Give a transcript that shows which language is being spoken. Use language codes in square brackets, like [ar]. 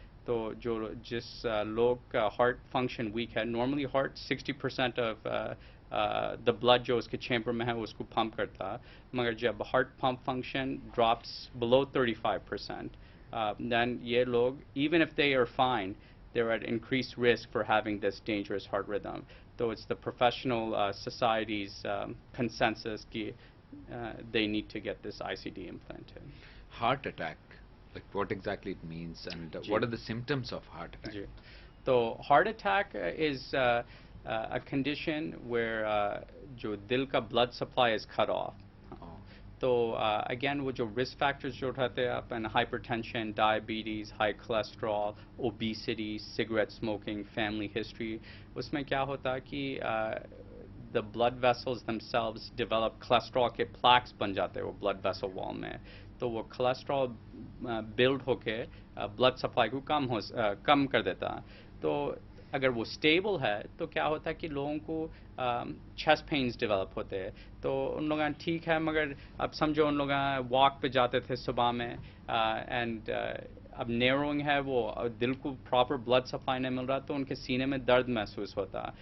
[hi] तो जो जिस लोग का हार्ट फंक्शन वीक है, normally heart 60% of the blood जो उसके चैम्बर में है उसको पंप करता है, मगर जब heart pump function drops below 35%, then ये लोग [en] even if they are fine, they're at increased risk for having this dangerous heart rhythm. So it's the professional society's consensus that they need to get this ICD implanted. Heart attack, like what exactly it means and what are the symptoms of heart attack? So heart attack is a condition where [hi] जो दिल का [en] blood supply is cut off. [hi] तो again वो जो risk factors जो रहते हैं अपन, hypertension, diabetes, high cholesterol, obesity, cigarette smoking, family history, उसमें क्या होता है कि [en] the blood vessels themselves develop cholesterol [hi] के plaques बन जाते हैं वो blood vessel wall में. तो वो cholesterol build होके blood supply को कम कर देता है. तो अगर वो स्टेबल है तो क्या होता है कि लोगों को चेस्ट पेन्स डेवलप होते हैं. तो उन लोग ठीक है, मगर अब समझो उन लोग वॉक पे जाते थे सुबह में, एंड अब नैरोइंग है, वो दिल को प्रॉपर ब्लड सप्लाई नहीं मिल रहा, तो उनके सीने में दर्द महसूस होता.